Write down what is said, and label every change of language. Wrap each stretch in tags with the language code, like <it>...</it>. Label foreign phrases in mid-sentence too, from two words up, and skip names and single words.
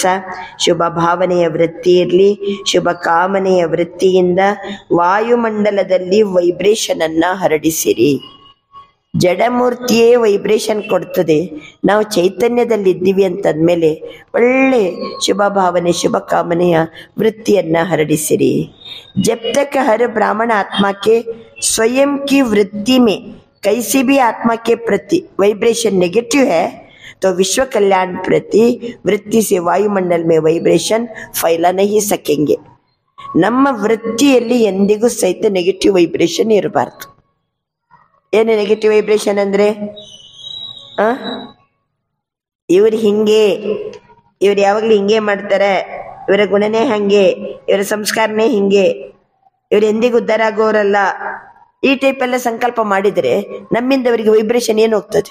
<kn>ಶುಭ ಭಾವನೆಯ ವೃತ್ತಿ ಇರಲಿ, ಶುಭ ಕಾಮನೆಯ ವೃತ್ತಿಯಿಂದ ವಾಯುಮಂಡಲದಲ್ಲಿ ವೈಬ್ರೇಷನ್ ಅನ್ನ ಹರಡಿಸಿರಿ. ಜಡಮೂರ್ತಿಯೇ ವೈಬ್ರೇಷನ್ ಕೊಡ್ತದೆ. ನಾವು ಚೈತನ್ಯದಲ್ಲಿದ್ದೀವಿ ಅಂತಂದ್ಮೇಲೆ ಒಳ್ಳೆ ಶುಭ ಭಾವನೆ, ಶುಭ ಕಾಮನೆಯ ವೃತ್ತಿಯನ್ನ ಹರಡಿಸಿರಿ.</kn> <hi>जब तक हर ब्राह्मण आत्मा के स्वयं की वृत्ति में कैसी भी आत्मा के प्रति</hi> <en>vibration negative</en> <hi>है, तो विश्व कल्याण प्रति वृत्ति से वायुमंडल में वाइब्रेशन फैला नहीं सकेंगे.</hi> <kn>ನಮ್ಮ ವೃತ್ತಿಯಲ್ಲಿ ಎಂದಿಗೂ ಸಹಿತ</kn> <en>negative vibration</en> <kn>ಇರಬಾರ್ದು. ಏನು</kn> <en>negative vibration</en> <kn>ಅಂದರೆ, ಇವ್ರು ಹಿಂಗೆ, ಇವ್ರು ಯಾವಾಗಲೂ ಹಿಂಗೆ ಮಾಡ್ತಾರೆ, ಇವರ ಗುಣನೇ ಹಂಗೆ, ಇವರ ಸಂಸ್ಕಾರನೇ ಹಿಂಗೆ, ಇವ್ರು ಎಂದಿಗೂ ಉದ್ಧಾರ ಆಗೋರಲ್ಲ, ಈ ಟೈಪ್ ಎಲ್ಲ ಸಂಕಲ್ಪ ಮಾಡಿದರೆ ನಮ್ಮಿಂದ ಅವರಿಗೆ ವೈಬ್ರೇಷನ್ ಏನು ಹೋಗ್ತದೆ?</kn>